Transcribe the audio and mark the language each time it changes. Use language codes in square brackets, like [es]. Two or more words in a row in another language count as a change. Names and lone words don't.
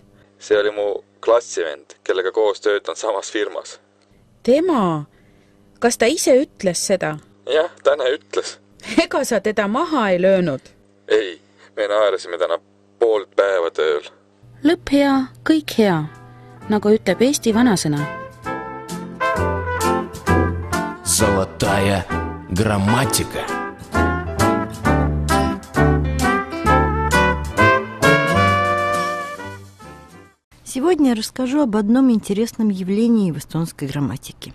[et] See oli mu klassivend, kellega koos töötan samas firmas. Tema? Kas ta ise ütles seda? Jah, täna ütles. Ega sa teda maha ei löönud? Ei, me naeresime täna poolt päeva tööl. Lõpp hea, kõik hea, nagu ütleb Eesti vanasõna. [ru] Золотая грамматика. Сегодня я расскажу об одном интересном явлении в эстонской грамматике.